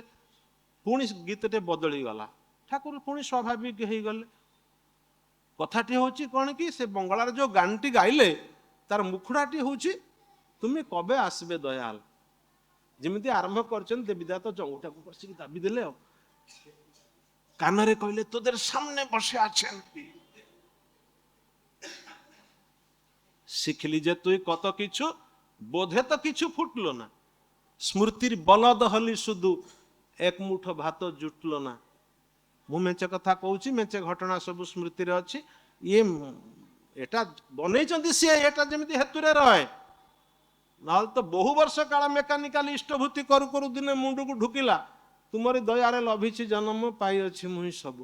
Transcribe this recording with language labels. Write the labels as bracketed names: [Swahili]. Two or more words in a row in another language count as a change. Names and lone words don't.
[Odia] ପୁଣି ଗୀତଟେ ବଦଳିଗଲା ଠାକୁର ପୁଣି ସ୍ୱାଭାବିକ ହେଇଗଲେ। କଥାଟି ହଉଛି କ'ଣ କି ସେ ବଙ୍ଗଳାର ଯୋଉ ଗାନଟି ଗାଇଲେ ତାର ମୁଖୁଡ଼ାଟି ହଉଛି ତୁମେ କବେ ଆସିବେ ଦୟାଲ। ଯେମିତି ଆରମ୍ଭ କରିଛନ୍ତି ଦେବୀଦା ତ ଜଙ୍ଘଟାକୁ କଷିକି ଦାବି ଦେଲେ ଆଉ [Bangla] কানরে কইলে তোদের সামনে বসে আছেন শিখলি যে তুই কত কিছু বোধে তো কিছু ফুটলো না স্মৃতির বলদ হলি শুধু এক মুঠো ভাত জুটলো না। [Odia] ମୁଁ ମେଞ୍ଚେ କଥା କହୁଛି ମେଞ୍ଚେ ଘଟଣା ସବୁ ସ୍ମୃତିରେ ଅଛି। ଇଏ ଏଟା ବନେଇଛନ୍ତି ସିଏ ଏଟା ଯେମିତି ହେତୁରେ ରହେ ନହେଲେ ତ ବହୁ ବର୍ଷ କାଳ ମେକାନିକାଲି ଇଷ୍ଟଭୂତି କରୁ କରୁ ଦିନେ ମୁଣ୍ଡକୁ ଢୁକିଲା ତୁମରି ଦୟାରେ ଲଭିଛି ଜନ୍ମ ପାଇଅଛି ମୁହିଁ ସବୁ।